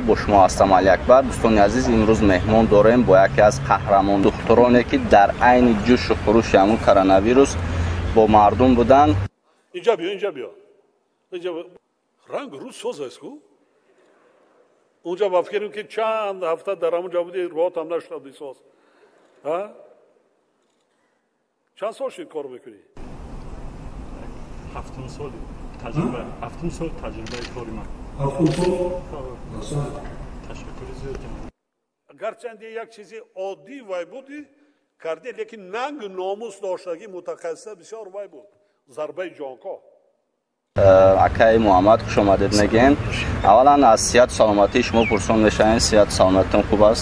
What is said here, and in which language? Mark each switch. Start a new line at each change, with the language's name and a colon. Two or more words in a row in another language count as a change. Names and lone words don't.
Tajik: Бо шумо ҳастам Али Акбар. Дӯстони азиз, имрӯз меҳмон дорем бо яке аз қаҳрамон духтуроне ки дар айни ҷӯшу хуруши ҳамун коронавирус бо мардум буданд. Инҷа биё, инҷа биё. Инҷа ранг рӯз соз аст ку? Унҷа ба фикрем ки чанд ҳафта дар ҳамунҷа буди, роҳатам наштади соз. Чанд сол шуд кор мекунӣ? 7 сол таҷриба 7 сол таҷрибаи кории ман 7 سال ташаккури зиёд гарчанде як чизи оддӣ вай буди карде, лекин нанг номус доштаги мутахассиса бисёр вай буд. Зарбаи ҷонко. Акай Муҳаммад, хуш омадед мегем. Аввалан аз сиҳату саломатии шумо пурсон мешавем. Сиҳату саломатитон хуб аст?